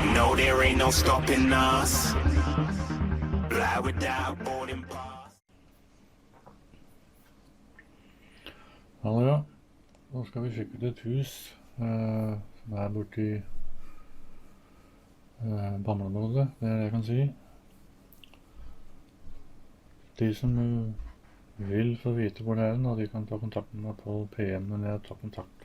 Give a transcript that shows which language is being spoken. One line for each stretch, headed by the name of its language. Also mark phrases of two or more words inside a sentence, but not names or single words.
English: know there ain't no stopping us. Fly without boarding pass.
Norwegian: Hallo, ja. Nå skal vi sjekke ut et hus som er borti Bamleområdet, det er det jeg kan si. De som vil få vite hvor det er, de kan ta kontakt med meg på PM når jeg tar kontakt.